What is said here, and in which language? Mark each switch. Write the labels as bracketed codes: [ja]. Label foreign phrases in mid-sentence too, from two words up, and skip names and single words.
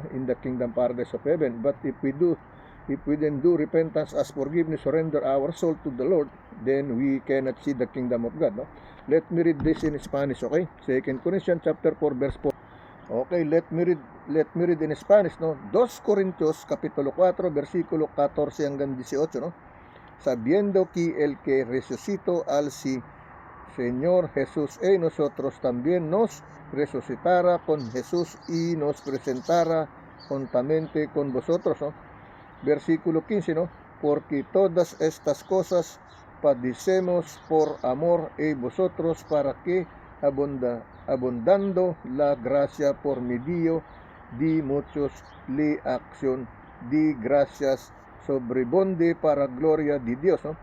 [en] In the kingdom paradise of heaven. But if we then do repentance as forgiveness, surrender our soul to the Lord, then we cannot see the kingdom of God, no? Let me read this in Spanish, okay? 2 Corinthians chapter 4, verse 4. Okay, let me read in Spanish, no? [es] 2 Corintios capítulo 4, [tl] versikulo 14 hanggang 18, no? [es] Sabiendo que el que resucitó al Señor Jesús nosotros también nos resucitará con Jesús y nos presentará juntamente con vosotros, ¿no? [tl] Versikulo 15, no? [es] Porque todas estas cosas padecemos por amor a vosotros para que abundando la gracia por medio de muchos le acción de gracias sobrebunde para gloria de Dios, ¿no?